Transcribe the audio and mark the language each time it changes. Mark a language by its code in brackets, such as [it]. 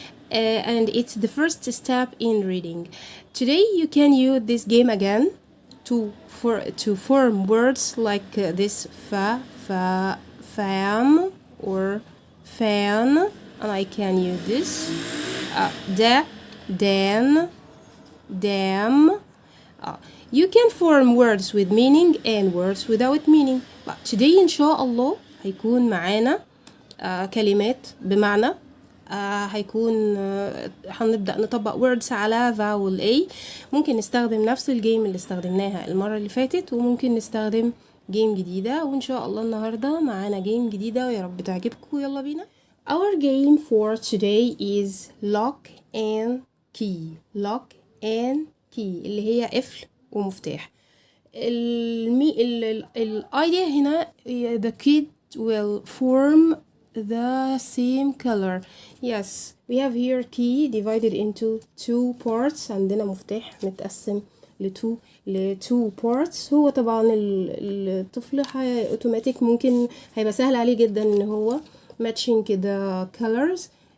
[en] And it's the first step in reading. Today you can use this game again to form words like this fam or fan, and I can use this da, dan, dam. You can form words with meaning and words without meaning. But today [ar] إن شاء الله هيكون معانا كلمات بمعنى هيكون هنبدأ نطبق words على vowel A. ممكن نستخدم نفس الجيم اللي استخدمناها المرة اللي فاتت وممكن نستخدم جيم جديدة، وإن شاء الله النهاردة معانا جيم جديدة ويا رب تعجبكم. يلا بينا. [en] Our game for today is lock and key. lock and key [ar] اللي هي قفل ومفتاح. الidea هنا [en] the kid will form the same color. Yes, we have here key divided into two parts. [ar] عندنا مفتاح متقسم لتو parts. هو طبعا الطفل اوتوماتيك ممكن هيبقى سهل عليه جدا ان هو [en] matching the colors.